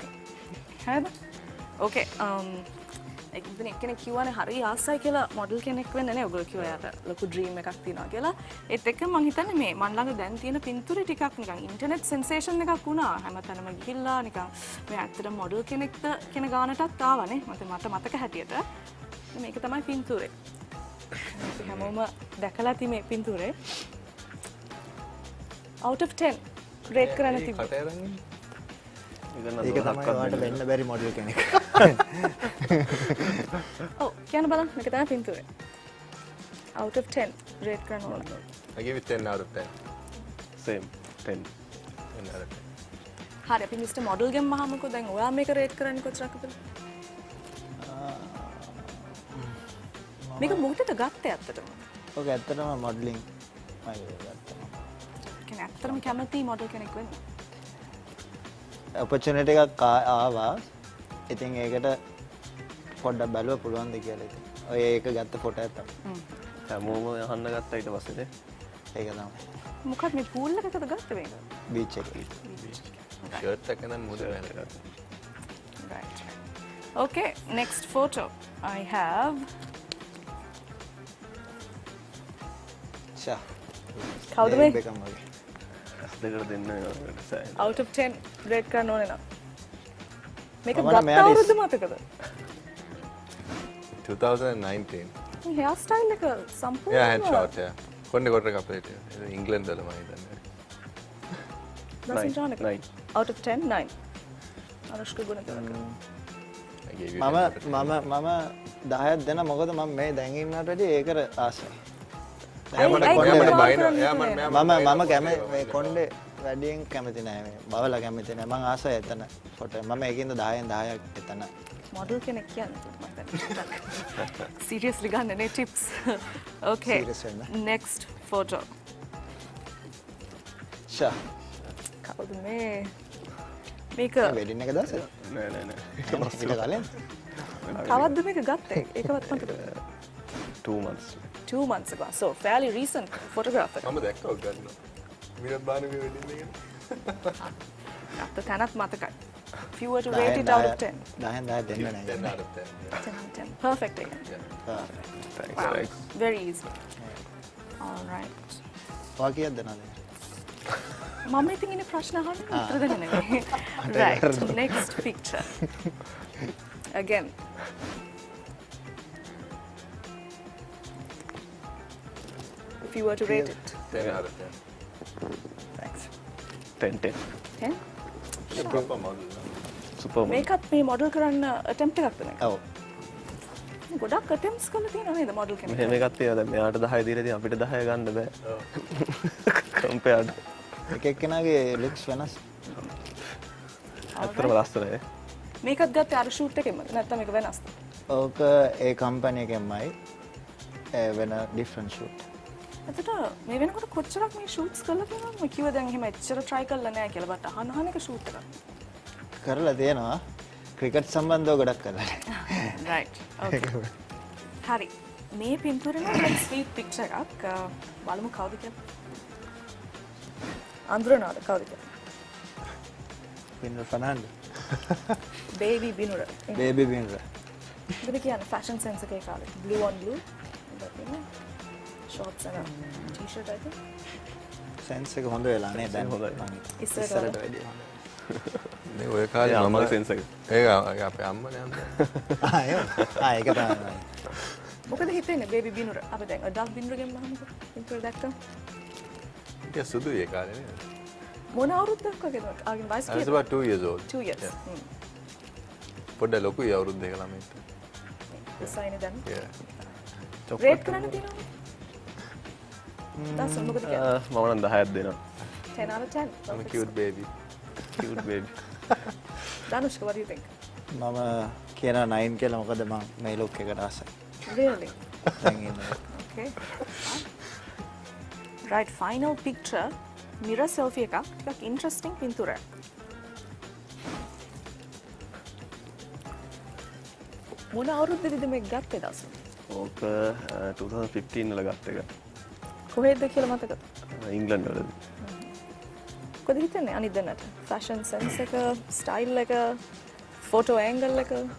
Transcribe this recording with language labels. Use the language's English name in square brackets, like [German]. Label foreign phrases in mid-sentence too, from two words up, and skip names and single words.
[Sinhala] හරිද? Okay එක්දින එක්කෙනෙක් කිව්වනේ හරි ආසයි කියලා මොඩල් කෙනෙක් වෙන්න නේ. ඔයගොල්ලෝ කිව්වා යාට ලොකු ඩ්‍රීම් එකක් තියෙනවා කියලා. ඒත් එක්ක මම හිතන්නේ මේ මන් ළඟ දැන් තියෙන පින්තූරේ ටිකක් නිකන් [English] internet sensation [Sinhala] එකක් වුණා. හැමතැනම ගිහිල්ලා නිකන් මේ ඇත්තට මොඩල් කෙනෙක්ද කියන ගානටත් ආවනේ. මට මතක හැටියට. මේක තමයි පින්තූරේ. අපි හැමෝම දැකලා ඇති මේ පින්තූරේ. [English] out of 10 [Sinhala] රේට් කරන්න තිබ්බා. ඒක තමයි ඔයාලට වෙන්න බැරි මොඩල් කෙනෙක්. ඔව් කියන්න බලන්න මේක තමයි පින්තූරේ. [English] out of 10 [Sinhala] රේට් කරන්න ඕන. [English] I give it 10 out of 10. Same 10. 10 out of 10. [Sinhala] හරි අපි [English] mister model [Sinhala] ගෙන් මහමුකෝ දැන් ඔයා මේක රේට් කරන්නේ කොච්චරක්ද? මේක මොකටද ගත්තේ ඇත්තටම? ඔක ඇත්තටම මොඩලින් මම ගත්තා. කියන්නේ ඇත්තටම කැමති මොඩල් කෙනෙක් වෙන්න. opportunity එකක් ආවා. ඉතින් ඒකට පොඩ්ඩක් බලුවා පුළුවන් ද කියලා ඉතින්. ඔය ඒක ගත්ත ෆොටෝ එක තමයි. හැමෝම අහන්න ගත්තා ඊට පස්සේ නේ. ඒක තමයි. මොකක්ද මේ pool එකකද ගත්තේ මේක? beach එකේ. shirt එක නම් මොකද වෙන්නේ? [English] Right. Okay, next photo. I have [Sinhala] කවුද මේ? දෙකට දෙන්න [English] out of 10 [Sinhala] rate කරන්න ඕනේ නම්. මේක ගත්ත අවුරුද්ද මතකද? 2019. hair style එක සම්පූර්ණ [English] Yeah, hand shot, yeah. [Sinhala] කොන්නේ කොට කපලේට. ඉංග්‍රීසි වල මම හිතන්නේ. 9. [English] out of 10 9. [Sinhala] අනුෂ්ක ගුණතිලක. මම 10ක් දෙන්න මොකද මම මේ දැන් ඉන්නට වැඩිය ඒකට ආසයි. මම කැමති මේ කොණ්ඩේ වැඩියෙන් කැමති නෑ මේ බවලා කැමති නෑ මම ආසයි එතන ෆොටෝ මම ඒකින්ද 10න් 10ක් එතන මොඩල් කෙනෙක් කියන්නේ මට සීරියස්ලි ගන්න නේ ටිප්ස් [English] okay next photo [Sinhala] ෂා කවුද මේ මේක වෙඩින් එක දාස නෑ නෑ නෑ ඊට කලින් කවද්ද මේක ගත්තේ ඒකවත් මතකද [English] 2 months 2 months ago so fairly recent photographer [Sinhala] මම දැක්කා ඔක් ගන්නවා මිනත් බානුගේ වෙඩින් එකනේ අත තැනත් මතකයි [English] if you were to rate it out of 10 [Sinhala] 10 දෙන්න නෑ [English] 10 out of 10 10 out of 10 perfect again thanks wow. thanks very easy all right [Sinhala] වා කීයක්ද නේද මම ඉතින් ඉන්නේ ප්‍රශ්න අහන්න උත්තර දෙන්න නෙමෙයි [English] right next picture again if you were to rate it 10 out of 10 thanks 10 10 proper model super model [Sinhala] මේකත් මේ මොඩල් කරන්න attempt එකක්ද මේක ඔව් ගොඩක් attempts කරලා තියෙනවා නේද මොඩල් කෙනෙක් මෙහෙම එකක් තියෙනවා දැන් මෙයාට 10 දීලා තියෙන අපිට 10 ගන්න බෑ compared එක එක්කෙනාගේ looks වෙනස් අතරම ලස්සනයි මේකත් ගත්තේ අර ෂූට් එකෙන්ම නැත්නම් මේක වෙනස්ද ඕක ඒ කම්පැනි එකෙන්මයි වෙන different shoot එතකොට මේ වෙනකොට කොච්චරක් මේ ෂූට්ස් කරලා තියෙනවද මම කිව්වා දැන් එහෙම එච්චර try කරලා නැහැ කියලා බට අහන එක ෂූට් එකක් කරලා තියෙනවා ක්‍රිකට් සම්බන්ධව ගොඩක් කරලා [English] right okay [Sinhala] හරි මේ පින්තූරේ නම් [English] sweet picture [Sinhala] එකක් බලමු කවුද කියලා අඳුරනවද කවුද කියලා බිනුර ෆර්නන්ඩෝ බේබි බිනුර බේබි බිනුර මොකද කියන්නේ ෆැෂන් සෙන්ස් එකේ කාලේ [English] blue on blue shorts and a t-shirt I think [Sinhala] සෙන්ස් එක හොඳ වෙලා නේ දැන් හොඳයි ඉස්සරට වැඩි මේ ඔය කාලේ අම්මගේ සෙන්ස් එක ඒක අපේ අම්මනේ අම්මා ඒක තමයි මොකද හිතෙන්නේ බේබි බිනුර අපි දැන් අඩල්ට් බිනුරගෙන් බලමුකෝ පින්තූර දැක්කම ඒක සුදුයි ඒ කාලේ නේද මොන අවුරුද්දක් වගේද ආගෙන් වයස [English] I was about 2 years old 2 years [Sinhala] පොඩ්ඩ ලොකුයි අවුරුද්ද දෙක ළමයිට ඉස්සයිනේ දැන් [English] yeah [Sinhala] රේට් කරන්න තියෙනවා that's මොකද කියන්නේ මම නම් 10ක් දෙනවා [English] 10 out of 10 I'm a cute baby Danushka what do you think [Sinhala] මම කියනවා 9 කියලා මොකද මම මේ ලුක් එකට ආසයි [English] really [Sinhala] දැන් ඉන්නේ [English] okay right final picture mirror selfie [Sinhala] එකක් ටිකක් interesting පින්තූරයක් මොන අවුරුද්දේද මේක ගත්තේ දවස් ඕක 2015 වල ගත්ත එක කොහෙද කියලා මතකද ඉංග්ලන්ඩ් වලදී කොහොමද හිතන්නේ අනිත් දෙන්නට [English] fashion sense [Sinhala] එක ස්ටයිල් එක [English] photo angle [Sinhala] එක